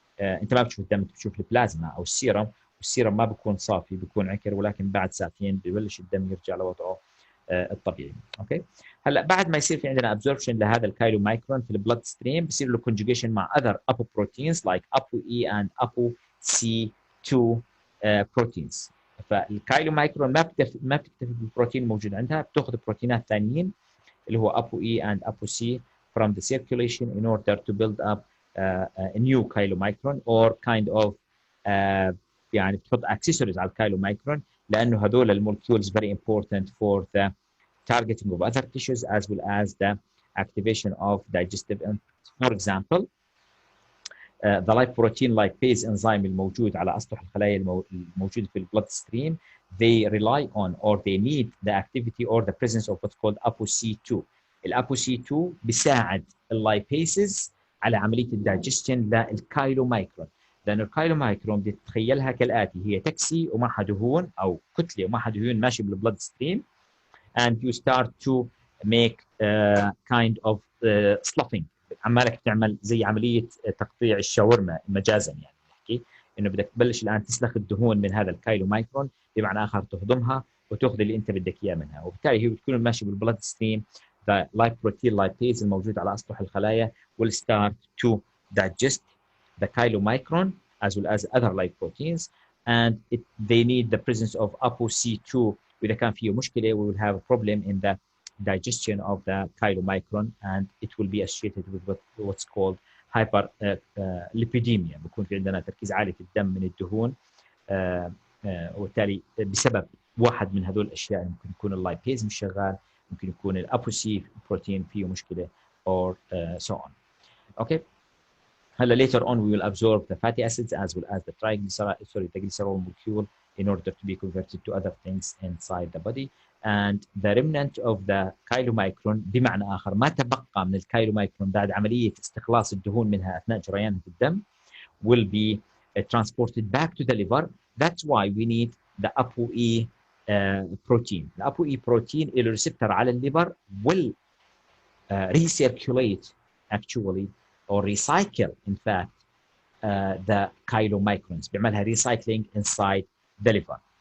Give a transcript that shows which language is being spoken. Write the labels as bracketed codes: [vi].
[ar] انت ما بتشوف الدم، انت بتشوف البلازما او السيرم، والسيرم ما بيكون صافي، بيكون عكر، ولكن بعد ساعتين ببلش الدم يرجع لوضعه الطبيعي. اوكي. هلا بعد ما يصير في عندنا ابزوربشن لهذا الكايلومايكرون في البلد ستريم، بصير له كونجوجيشن مع [en] Other apoproteins like ApoE and ApoC2 proteins. [ar] فالكايلومايكرون ما بتكتفي بالبروتين الموجود عندها، بتاخذ بروتينات ثانيين اللي هو [en] ApoE and ApoC from the circulation in order to build up a new chylomicron or kind of [ar] يعني بتحط [en] accessories [ar] على الكايلومايكرون لأنه هذول المولكيولز [en] very important for the targeting of other tissues as well as the activation of digestive enzymes. For example, the lipoprotein lipase enzyme [ar] الموجود على أسطح الخلايا الموجودة في البلد ستريم [en] they rely on or they need the activity or the presence of what's called ApoC2. [ar] الApoC2 بيساعد اللايبيسز على عملية الدايجستشن للكايلومايكرون، لأن الكايلومايكرون بتتخيلها كالآتي: هي تاكسي ومعها دهون أو كتلة ومعها دهون ماشي بالبلد ستريم [en] and you start to make kind of sloughing. [ar] عمالك تعمل زي عملية تقطيع الشاورما مجازا، يعني نحكي إنه بدك تبلش الآن تسلخ الدهون من هذا الكايلومايكرون، بمعنى آخر تهضمها وتأخذ اللي أنت بدك إياه منها، وبالتالي هي بتكون ماشي بالبلد ستريم. [en] The lipoprotein lipase [ar] الموجود على أسطح الخلايا [en] will start to digest the chylomicron as well as other lipoproteins and they need the presence of ApoC2. [ar] وإذا كان فيه مشكلة [en] we will have a problem in the digestion of the chylomicron and it will be associated with what's called hyperlipidemia. [ar] بيكون في عندنا تركيز عالي في الدم من الدهون وبالتالي بسبب واحد من هذول الأشياء ممكن يكون اللايبيز مش شغال، ممكن يكون الأبوسي بروتين فيه مشكلة [en] or so on. [ar] اوكي. [en] هلا later on we will absorb the fatty acids as well as the the glycerol molecule in order to be converted to other things inside the body. And the remnant of the chylomicron [ar] بمعنى آخر ما تبقى من الكايلومايكرون بعد عملية استخلاص الدهون منها أثناء جريانها في الدم [en] will be transported back to the liver. That's why we need the ApoE protein. The ApoE protein اللي receptor [ar] على الليفر [en] will recirculate actually or recycle in fact the chylomicrons [ar] بيعملها [en] recycling inside the liver.